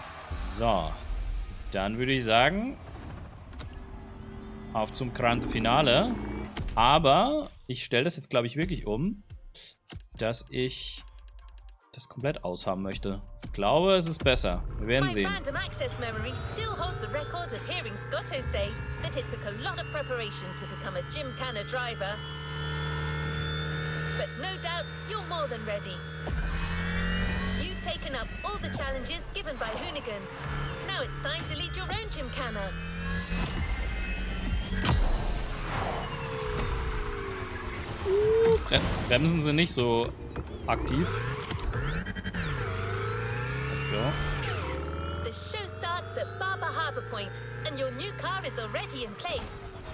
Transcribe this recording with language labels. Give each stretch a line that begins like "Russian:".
German: So. Dann würde ich sagen, auf zum Grande Finale. Aber ich stelle das jetzt, glaube ich, wirklich um, dass ich das komplett aushaben möchte. Ich glaube, es ist besser. Wir werden sehen.
English: My random access memory still holds a record of hearing Scotto say that it took a lot of preparation to become a Gymkhana driver. But no doubt you're more than ready. You've taken up all the challenges given by Hoonigan. Now it's time to lead your own Gymkhana.
German: Bremsen sind nicht so aktiv.
English: Let's go. The show starts at Barber Harbour Point, and your new car is already in place.